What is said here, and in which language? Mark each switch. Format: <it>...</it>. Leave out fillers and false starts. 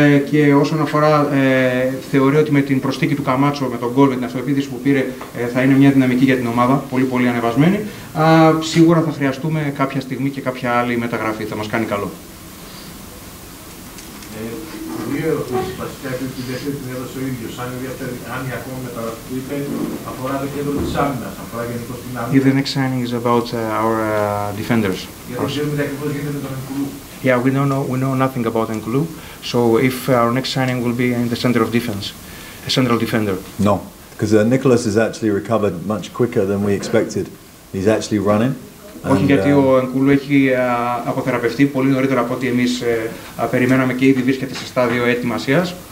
<el>Και όσον αφορά, θεωρώ ότι με την προσθήκη του Καμάτσο, με τον γκολ, με την αυτοεπίθεση που πήρε, θα είναι μια δυναμική για την ομάδα, πολύ ανεβασμένη. Σίγουρα θα χρειαστούμε κάποια στιγμή και κάποια άλλη μεταγραφή, θα μας κάνει καλό. Δύο ερωτήσεις βασικά και τη δεύτερη την έδωσε ο ίδιος. Αν η ακόμα μεταγραφή που είπε αφορά το κέντρο της άμυνας, αφορά γενικώς την άμυνα.</el> <en>The next signing is about our defenders.</en> <el>Γιατί ξέρουμε ακριβώς γίνεται με τον Ενκουλού.</el> <en>Yeah, we know nothing about Nkulu. So if our next signing will be in the center of defense, a central defender. No, because Nicholas has actually recovered much quicker than we expected. He's actually running.</en> <el>Όχι, γιατί ο Ενκουλού έχει αποθεραπευτεί πολύ νωρίτερα από ό,τι εμείς περιμέναμε και ήδη βρίσκεται σε στάδιο ετοιμασίας.</el>